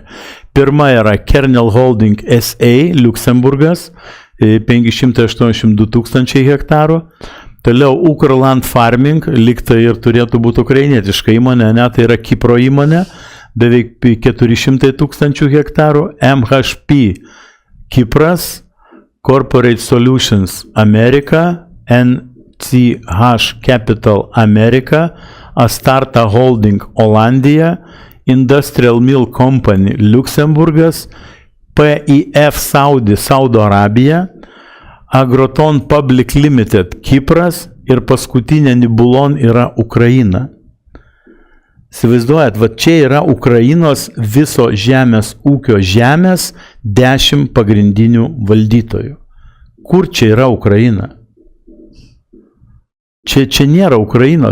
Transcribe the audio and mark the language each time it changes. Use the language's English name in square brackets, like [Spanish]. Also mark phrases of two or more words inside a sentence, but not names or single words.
[Lithuanian] Pirma yra Kernel Holding SA, Liuksemburgas, 582 tūkstančiai hektarų. Toliau Ukrland Farming, liktai ir turėtų būti ukrainietiška įmonė, ne, tai yra Kipro įmonė, beveik 400 tūkstančių hektarų. MHP Kipras, Corporate Solutions America, NCH Capital America, Astarta Holding Olandija, Industrial Mill Company Liuksemburgas, PIF Saudi Saudo Arabija, Agroton Public Limited Kipras ir paskutinė Nibulon yra Ukraina. Įsivaizduojat, va čia yra Ukrainos viso žemės ūkio žemės 10 pagrindinių valdytojų. Kur čia yra Ukraina? Čia nėra Ukrainos.